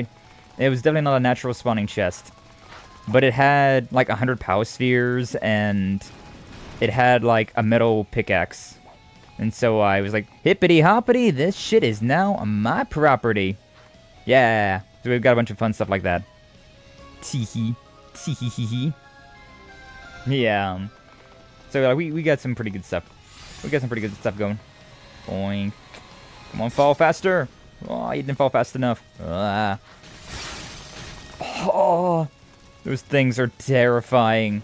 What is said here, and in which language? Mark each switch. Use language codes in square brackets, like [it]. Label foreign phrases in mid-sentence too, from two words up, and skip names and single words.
[en] It was definitely not a natural spawning chest. But it had, like, 100 power spheres, and it had, like, a metal pickaxe. And so I was like, hippity-hoppity, this shit is now my property. Yeah. So we've got a bunch of fun stuff like that. Tee-hee. Tee-hee-hee-hee. Yeah. So we got some pretty good stuff. We got some pretty good stuff going. Boing. Come on, fall faster. Oh, you didn't fall fast enough. Oh, those things are terrifying.